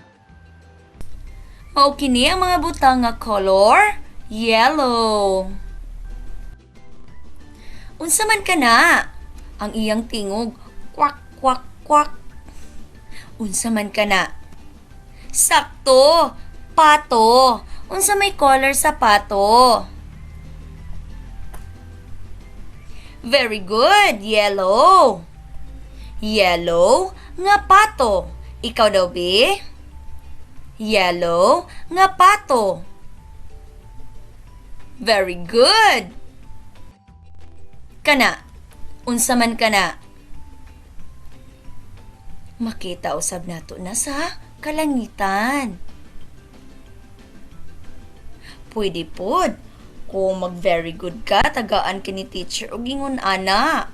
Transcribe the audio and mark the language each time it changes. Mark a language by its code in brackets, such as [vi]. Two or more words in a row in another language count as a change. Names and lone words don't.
[ceb] Mao kini ang mga butang nga [en] color yellow. [ceb] Unsa man kana? Ang iyang tingog kwak kwak kwak. Unsa man kana? Sakto, pato. Unsa may color sa pato? [en] Very good, yellow. [ceb] Yellow nga pato. Ikaw daw, be? Yellow nga pato. [en] Very good. [ceb] Kana, unsa man kana? Makita usab nato na sa kalangitan. Pwede pod kung mag [en] very good [ceb] ka, tagaan kini teacher og ingon ana.